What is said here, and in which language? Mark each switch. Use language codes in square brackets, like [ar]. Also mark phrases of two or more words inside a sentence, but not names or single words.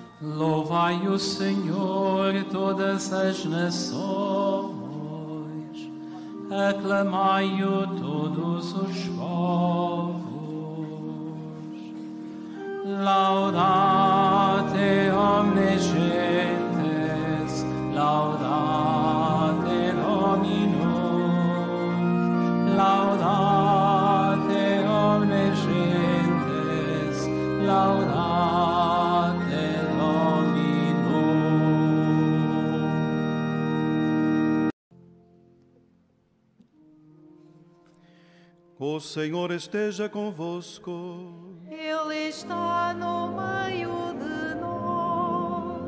[pt] Louvai o Senhor, todas as nações, aclamai-o todos os povos. [la] Laudate omnes gentes, laudate Dominum, laudate omnes gentes, laudate [pt] O Senhor esteja convosco. Ele está no meio de nós.